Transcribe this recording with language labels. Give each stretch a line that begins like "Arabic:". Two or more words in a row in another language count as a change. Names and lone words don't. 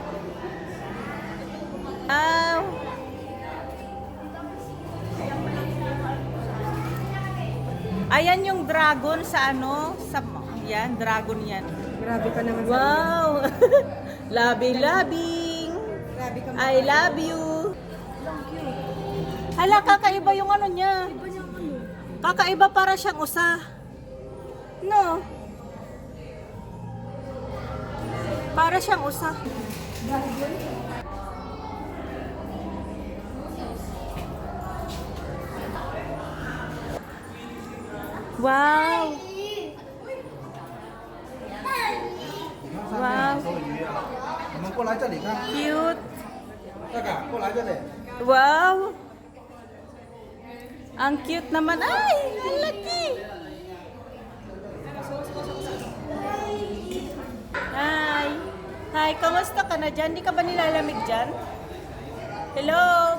Filipino: Wow! Ayan yung dragon sa ano, sa yan, dragon yan. Grabe ka naman Wow! Labi-labing! Grabe ka
English: I love you!
Filipino: Hala, kakaiba yung ano niya. Kakaiba para siyang usa. No? Para siyang usa. Wow! Wow!
Chinese: 你们过来这里看， Cute! 大哥，过来这里。
Filipino: Wow! Ang cute naman. Ay! Ang laki! Hi! Hi! Kamusta ka na dyan? Di ka ba nilalamig dyan? Hello!